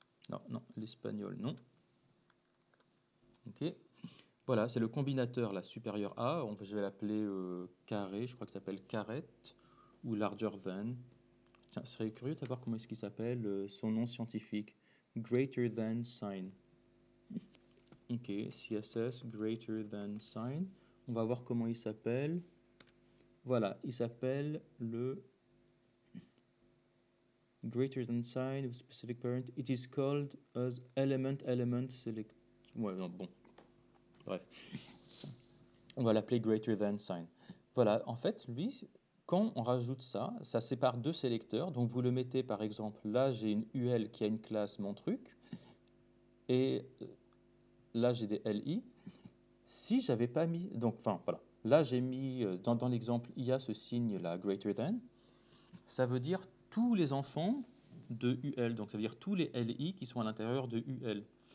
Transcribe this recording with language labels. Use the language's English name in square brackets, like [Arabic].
[French] Non, non, l'espagnol, non. Ok. Voilà, c'est le combinateur là, supérieur A. Je vais l'appeler carré, je crois que ça s'appelle carrette ou larger than. Tiens, ce serait curieux de savoir comment est-ce qu'il s'appelle, son nom scientifique. [English] Greater than sign. [French] Ok, CSS, greater than sign. On va voir comment il s'appelle. Voilà, il s'appelle le [English] greater than sign with specific parent. It is called as element select. [French] Ouais, non, bon, bref. On va l'appeler greater than sign. Voilà, en fait, lui, quand on rajoute ça, ça sépare deux sélecteurs. Donc vous le mettez par exemple, là j'ai une UL qui a une classe mon truc, et là j'ai des LI. Si j'avais pas mis, donc enfin voilà, là j'ai mis dans l'exemple il y a ce signe là greater than, ça veut dire tous les enfants de UL, donc ça veut dire tous les LI qui sont à l'intérieur de UL.